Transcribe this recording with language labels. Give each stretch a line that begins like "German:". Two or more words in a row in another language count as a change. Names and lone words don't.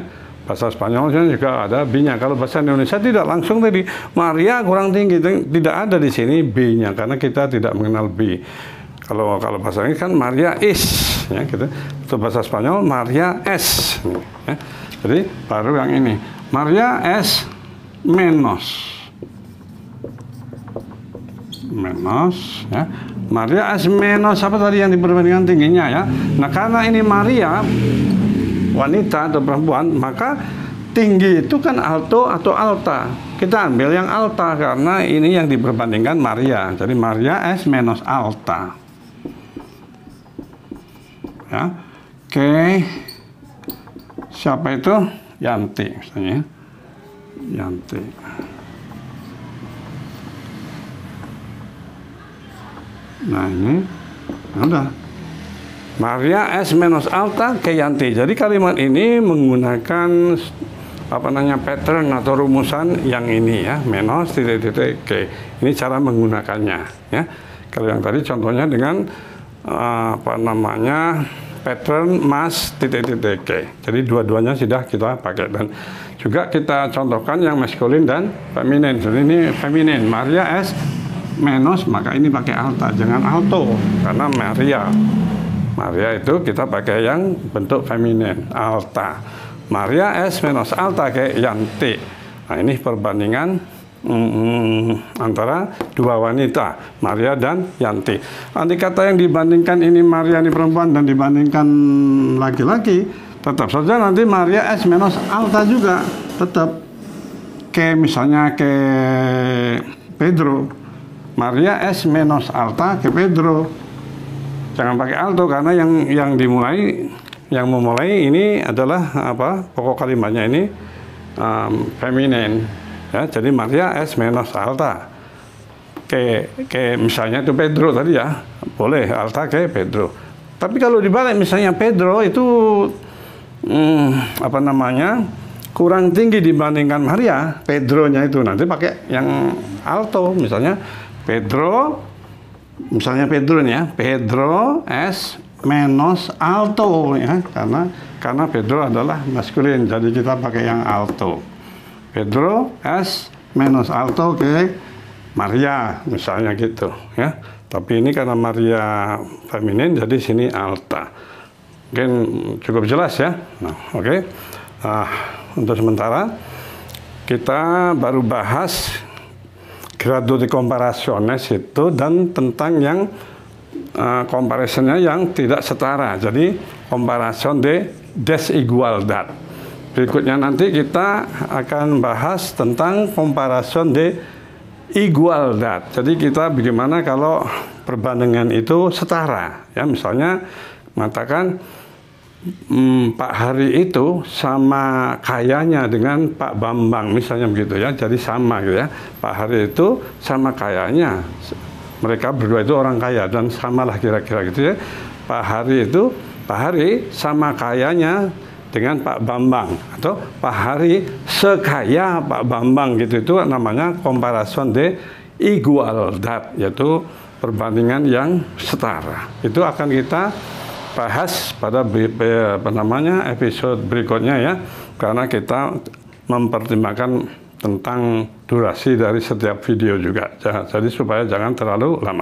Indonesian: Bahasa Spanyolnya juga ada B-nya. Kalau bahasa Indonesia tidak langsung tadi Maria kurang tinggi, tidak ada di sini B-nya karena kita tidak mengenal B. Kalau bahasa Inggris kan Maria is, ya gitu. Untuk bahasa Spanyol Maria es. Ya. Jadi baru yang ini
Spanish: Maria es menos,
Indonesian: ya.
Spanish: Maria es menos
Indonesian: apa tadi yang diperbandingkan tingginya ya. Nah karena ini Maria wanita atau perempuan, maka tinggi itu kan alto atau alta. Kita ambil yang alta karena ini yang diperbandingkan Maria.
Spanish: Jadi Maria es menos alta.
Indonesian: Ya. Oke. Siapa itu? Yanti misalnya. Yanti. Nah ini udah.
Spanish: Maria es menos alta que Yanti.
Indonesian: Jadi kalimat ini menggunakan pattern atau rumusan yang ini ya, menos titik-titik ke. Ini cara menggunakannya ya. Kalau yang tadi contohnya dengan pattern mas titik-titik ke. Jadi dua-duanya sudah kita pakai, dan juga kita contohkan yang maskulin dan feminin. Jadi ini feminin,
Spanish: Maria es menos,
Indonesian: maka ini pakai alta, jangan alto karena Maria itu kita pakai yang bentuk feminin, alta.
Spanish: Maria es menos alta kayak Yanti.
Indonesian: Nah ini perbandingan antara dua wanita, Maria dan Yanti. Andai kata yang dibandingkan ini Maria ini perempuan dan dibandingkan laki-laki, tetap saja nanti
Spanish: Maria es menos alta
Indonesian: juga, tetap kayak misalnya ke Pedro,
Spanish: Maria es menos alta ke Pedro.
Indonesian: Jangan pakai alto karena yang memulai ini adalah pokok kalimatnya ini feminin ya. Jadi
Spanish: Maria es menos alta ke
Indonesian: misalnya itu Pedro tadi ya, boleh
Spanish: alta ke Pedro.
Indonesian: Tapi kalau dibalik misalnya Pedro itu kurang tinggi dibandingkan Maria, Pedronya itu nanti pakai yang alto, misalnya
Spanish: Pedro es menos alto
Indonesian: ya, karena Pedro adalah maskulin, jadi kita pakai yang alto.
Spanish: Pedro es menos alto ke Maria
Indonesian: misalnya gitu ya. Tapi ini karena Maria feminin, jadi sini alta. Mungkin cukup jelas ya. Nah, oke. Untuk sementara kita baru bahas
Spanish: grado de comparaciones
Indonesian: itu dan tentang yang comparisonnya yang tidak setara.
Spanish: Jadi comparación de desigualdad.
Indonesian: Berikutnya nanti kita akan bahas tentang
Spanish: comparación de igualdad.
Indonesian: Jadi kita bagaimana kalau perbandingan itu setara. Ya misalnya mengatakan Pak Hari itu sama kayanya dengan Pak Bambang, misalnya begitu ya. Jadi sama gitu ya. Pak Hari itu sama kayanya. Mereka berdua itu orang kaya dan samalah kira-kira gitu ya. Pak Hari sama kayanya dengan Pak Bambang, atau Pak Hari sekaya Pak Bambang gitu. Itu namanya
Spanish: comparación de igualdad,
Indonesian: yaitu perbandingan yang setara. Itu akan kita bahas pada episode berikutnya ya, karena kita mempertimbangkan tentang durasi dari setiap video juga, jadi supaya jangan terlalu lama.